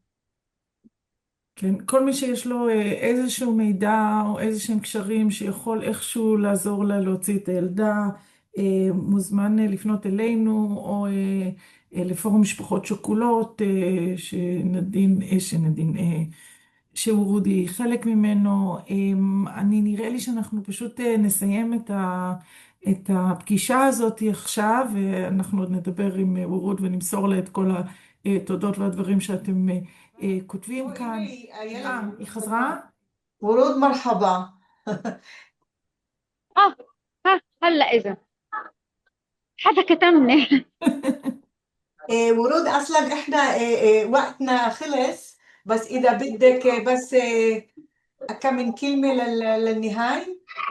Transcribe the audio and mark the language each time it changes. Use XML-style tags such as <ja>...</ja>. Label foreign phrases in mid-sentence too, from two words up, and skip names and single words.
<he>כן, כל מי שיש לו איזשהו מידע או איזשהם קשרים שיכול איכשהו לעזור לה להוציא את הילדה, מוזמן לפנות אלינו או לפורום משפחות שכולות שנדין שוורודי היא חלק ממנו. אני נראה לי שאנחנו פשוט נסיים את הפגישה הזאת עכשיו, ואנחנו עוד נדבר עם וורד ונמסור לה את כל התודות והדברים שאתם כותבים כאן. היא חזרה?</he> <ar>ورود مرحبا. آه هلا إذا حدا كتمني. ورود اصلا احنا وقتنا خلص، بس اذا بدك بس كم من كلمة للنهاية.</ar>